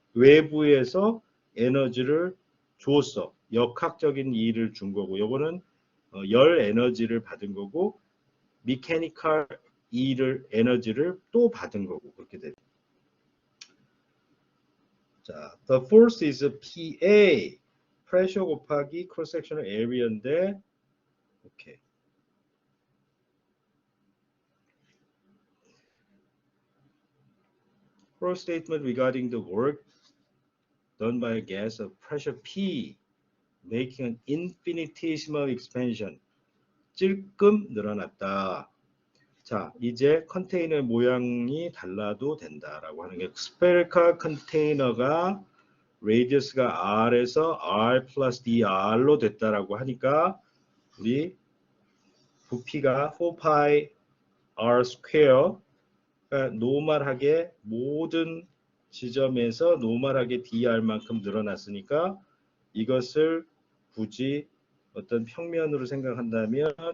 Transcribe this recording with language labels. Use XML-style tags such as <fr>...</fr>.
<ko>외부에서 에너지를 줬어. 역학적인 일을 준 거고, 요거는 열 에너지를 받은 거고, 미케니컬 에너지를 또 받은 거고, 그렇게 됩니다.</ko> <en>자, the force is PA.</en> <ko>pressure 곱하기 cross sectional area인데, 오케이.</ko> <en>Cross statement regarding the work done by a gas of pressure P, making an infinitesimal expansion.</en> <ko>찔끔 늘어났다. 자, 이제 컨테이너 모양이 달라도 된다라고 하는 게 스페리컬 컨테이너가 레디어스가 R에서 R 플러스 DR로 됐다라고 하니까 우리 부피가 4파이 R 스퀘어, 그러니까 노멀하게 모든 지점에서 노멀하게 DR만큼 늘어났으니까 이것을 굳이 어떤 평면으로 생각한다면</ko>